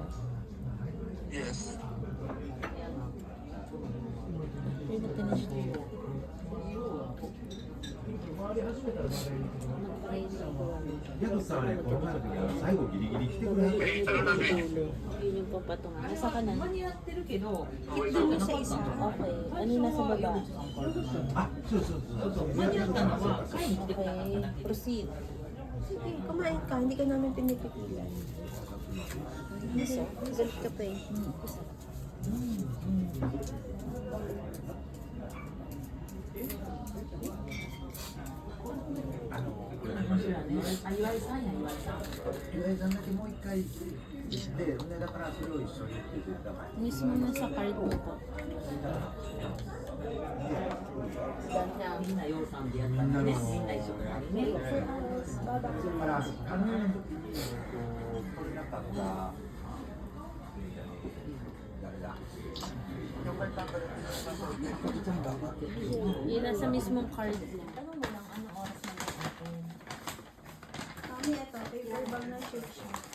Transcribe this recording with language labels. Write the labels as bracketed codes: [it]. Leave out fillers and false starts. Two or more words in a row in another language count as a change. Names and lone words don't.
[tl] Yes. Pwede ba tinasya? [ja] ヤクさんはね、この前の時は最後ギリギリ来てくれる。 [tl] Yun yung papatungan. Nasa ka na? [ja] 間に合ってるけど、 [tl] Isa-isa. Okay. Ano nasa baba? [ja] あ、そうそうそうそう。間に合ったのは買いに来てくれた方 [tl] Okay. [ja] だけど。 [tl] Proceed. Sige, kumain ka. Hindi ka namin pinipigilan. Isa. Galit ka pa eh. Isa. Mismo na sa card mo po. [ja] みんな養蚕でやったんでね、みんな一緒になりね。 [tl] Yun nasa mismong card mo. Tanong mo lang anong oras na mag-open. Kami ito, paper bag na shirt siya.